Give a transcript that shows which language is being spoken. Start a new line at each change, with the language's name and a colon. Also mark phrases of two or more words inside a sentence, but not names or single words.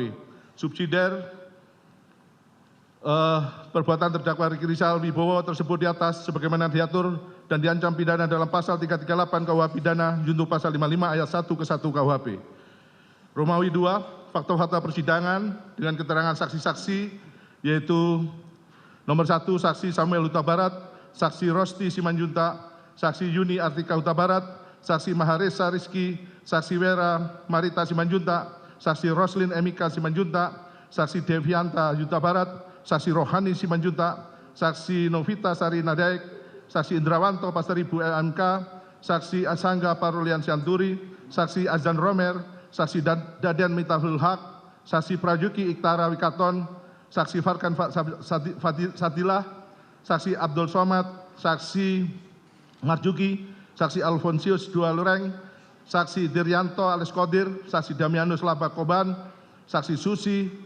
Indonesian: Subsidiar perbuatan terdakwa Riki Rizal Wibowo tersebut di atas sebagaimana diatur dan diancam pidana dalam pasal 338 KUH pidana junto pasal 55 ayat 1 ke 1 KUHP. Romawi 2, fakta-fakta persidangan dengan keterangan saksi-saksi yaitu nomor 1 saksi Samuel Huta Barat, saksi Rosti Simanjuntak, saksi Yuni Artika Huta Barat, saksi Maharesa Rizky, saksi Wera Marita Simanjuntak, saksi Roslin Emika Simanjuntak, saksi Devianta Huta Barat, saksi Rohani Simanjuntak, saksi Novita Sari Nadaek, saksi Indrawanto Pasaribu LMK, saksi Asangga Parulian Sianturi, saksi Azan Romer, saksi Daden Mitahul Haq, saksi Prajuki Iktara Wikaton, saksi Farkan Sadilah, saksi Abdul Somad, saksi Marjuki, saksi Alfonsius Dua Lureng, saksi Diryanto alias Kodir, saksi Damianus Laba Koban, saksi Susi,